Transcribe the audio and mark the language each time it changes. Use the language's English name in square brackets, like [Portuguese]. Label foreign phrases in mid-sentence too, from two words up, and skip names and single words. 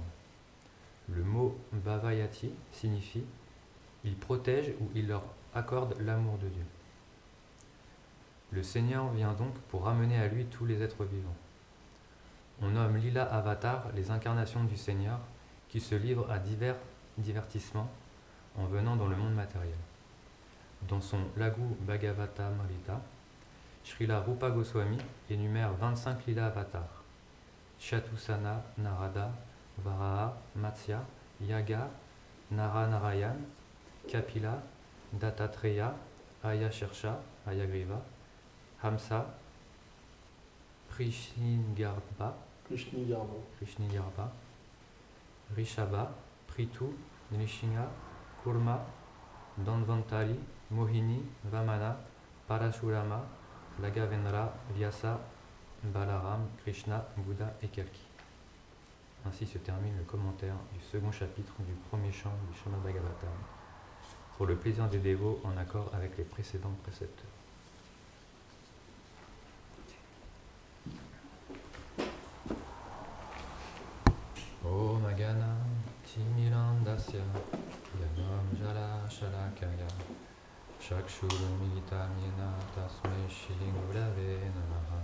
[French] Le mot Bhavayati signifie « il protège ou il leur accorde l'amour de Dieu ». Le Seigneur vient donc pour ramener à lui tous les êtres vivants. On nomme Lila Avatar les incarnations du Seigneur qui se livrent à divers divertissements en venant dans le monde matériel. Dans son Laghu Bhagavatamrita, Srila Rupa Goswami énumère 25 Lila Avatars: Chatusana, Narada, Varaha, Matsya, Yaga, Naranarayan, Kapila, Dattatreya, Ayashirsha, Ayagriva, Hamsa, Prishnigarba, Rishabha, Prithu, Nrishinga, Kurma, Dhanvantari, Mohini, Vamana, Parashurama, Lagavendra, Vyasa, Balaram, Krishna, Bouddha et Kalki. Ainsi se termine le commentaire du second chapitre du premier chant du Srimad Bhagavatam, pour le plaisir des dévots en accord avec les précédents préceptes. [Sanskrit] Om Agana Timirandasya Yanam Jala Shalakaya Chakshurumilitam Yena Tasmai Shri Gurave Namaha.